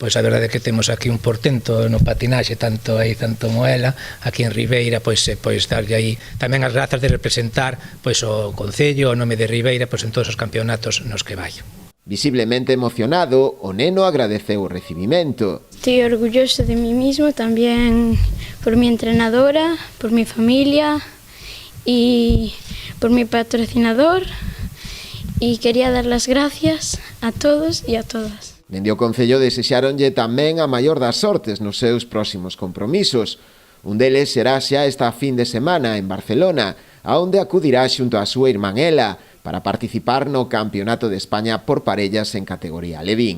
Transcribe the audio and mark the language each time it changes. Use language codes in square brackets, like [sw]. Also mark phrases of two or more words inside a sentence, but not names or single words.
[gl] Pois a verdade é que temos aquí un portento no patinaxe, tanto aí, tanto Moela, aquí en Ribeira, pois darlle aí tamén as grazas de representar pois o Concello, o nome de Ribeira, pois en todos os campeonatos nos que vai. Visiblemente emocionado, o neno agradeceu o recibimento. [es] Estoy orgulloso de mí mismo, también por mi entrenadora, por mi familia y por mi patrocinador. Y quería dar las gracias a todos y a todas. [gl] Dende o Concello desexaronlle tamén a maior das sortes nos seus próximos compromisos. Un deles será xa esta fin de semana en Barcelona, aonde acudirá xunto a súa irmán Ela para participar no Campeonato de España por parellas en categoría Alevín.